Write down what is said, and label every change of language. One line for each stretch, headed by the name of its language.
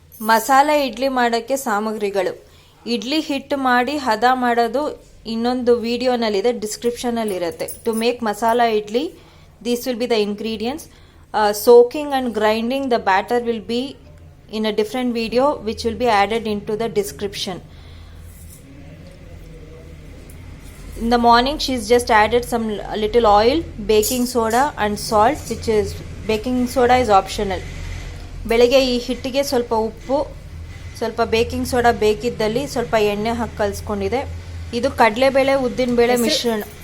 Kannada: ಮಸಾಲೆ ಇಡ್ಲಿ ಮಾಡೋಕ್ಕೆ ಸಾಮಗ್ರಿಗಳು: ಇಡ್ಲಿ ಹಿಟ್ಟು ಮಾಡಿ ಹದ ಮಾಡೋದು ಇನ್ನೊಂದು ವಿಡಿಯೋನಲ್ಲಿದೆ, ಡಿಸ್ಕ್ರಿಪ್ಷನಲ್ಲಿರುತ್ತೆ.
English: To make masala idli, these will be the ingredients. Soaking and grinding the batter will be in a different video which will be added into the description. In the morning she's just added some little oil, baking soda and salt, which is baking soda is optional.
Kannada: ಬೆಳಗ್ಗೆ ಈ ಹಿಟ್ಟಿಗೆ ಸ್ವಲ್ಪ ಉಪ್ಪು, ಸ್ವಲ್ಪ baking soda ಬೇಕಿದ್ದಲ್ಲಿ ಸ್ವಲ್ಪ ಎಣ್ಣೆ ಹಾಕಿ ಕಲಿಸ್ಕೊಂಡಿದೆ. ಇದು ಕಡಲೆಬೇಳೆ ಉದ್ದಿನಬೇಳೆ ಮಿಶ್ರಣ.